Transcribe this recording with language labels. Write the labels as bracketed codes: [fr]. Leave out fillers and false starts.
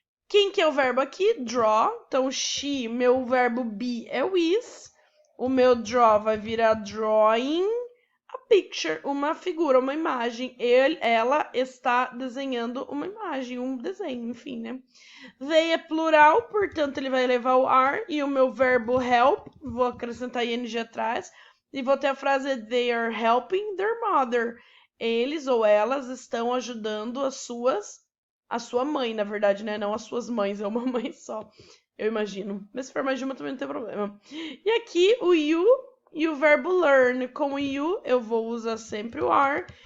[pt] Quem que é o verbo aqui? Draw. Então, she, meu verbo be é o is. O meu draw vai virar drawing a picture, uma figura, uma imagem. Ela está desenhando uma imagem, um desenho, enfim, né? They é plural, portanto ele vai levar o are. E o meu verbo help, vou acrescentar ing atrás. E vou ter a frase [en] they are helping their mother. [pt] Eles ou elas estão ajudando a sua mãe, na verdade, né? Não as suas mães, é uma mãe só. Eu imagino. Mas se for mais de uma também não tem problema. E aqui o you e o verbo learn. Com o you eu vou usar sempre o are.